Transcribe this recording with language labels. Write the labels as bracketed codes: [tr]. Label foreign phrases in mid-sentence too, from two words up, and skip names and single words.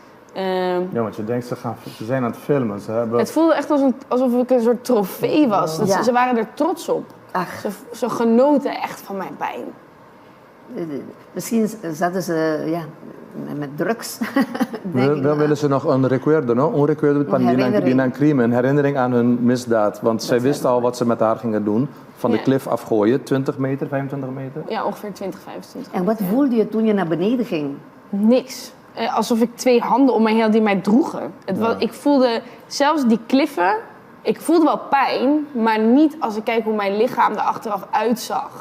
[nl] Ja, want je denkt, ze zijn aan het filmen. Het voelde echt alsof ik een soort trofee was. Ze waren er trots op. Ze genoten echt van mijn pijn. Misschien zaten ze met drugs. Dan willen ze nog een [pap] recuerdo, no? Un recuerdo di un crime, [nl] een herinnering aan hun misdaad. Want zij wisten al wat ze met haar gingen doen. Van de klif afgooien, 20 meter, 25 meter? Ja, ongeveer 20, 25 En wat voelde je toen je naar beneden ging? Niks. Alsof ik 2 handen om me heen had die mij droegen. Ik voelde zelfs die kliffen, ik voelde wel pijn, maar niet als ik kijk hoe mijn lichaam er achteraf uitzag.